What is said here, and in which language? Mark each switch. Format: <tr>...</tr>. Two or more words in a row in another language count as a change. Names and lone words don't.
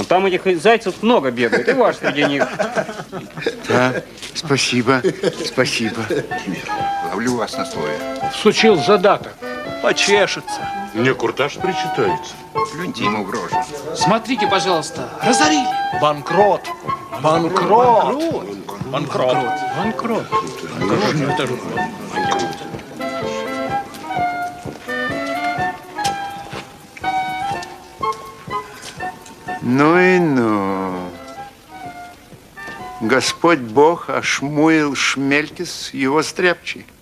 <ru>Там этих зайцев много бегает, и ваш среди них. Да, спасибо, спасибо. Ловлю вас на слове. Всучил задаток. Почешется. Мне куртаж причитается. Плюньте ему в рожу. Смотрите, пожалуйста, разорили. Банкрот. Банкрот. Банкрот. Банкрот. Ну и ну. Господь Бог Ашмуил Шмелькис, его стряпчий.</ru>